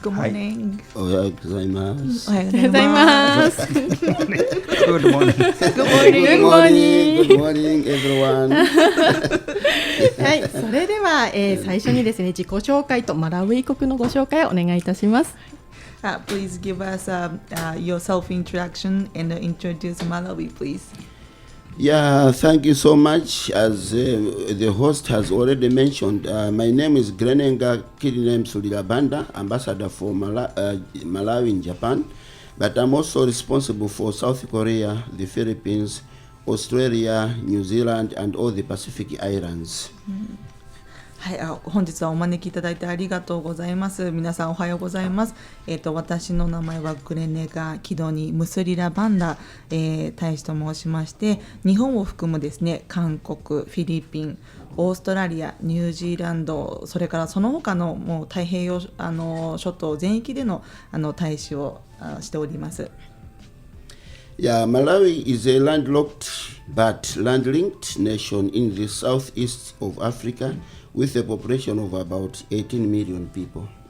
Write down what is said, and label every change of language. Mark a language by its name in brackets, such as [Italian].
[English] Good morning、 [Japanese] おはようございます。おはようございます。 [English] Good Good morning. morning. Good morning, everyone. [Japanese] はい、それでは、最初にですね、自己紹介とマラウイ国のご紹介をお願いいたします。 [English] Please give us your self-introduction and introduce Malawi, please. Yeah, thank you so much. As the host has already mentioned, my name is Grenenga Kidinem Sulilabanda, ambassador for Malawi in Japan, but I'm also responsible for South Korea, the Philippines, Australia, New Zealand, and all the Pacific Islands. [Japanese] はい、本日はお招きいただいてありがとうございます。皆さんおはようございます。私の名前はグレネガキドニムスリラバンダ、大使と申しまして、日本を含むですね、韓国、フィリピン、オーストラリア、ニュージーランド、それからその他のもう太平洋諸島全域での大使をしております。 [English] Yeah, Malawi is a landlocked but land-linked nation in the southeast of Africa.With a population of about 18 million people.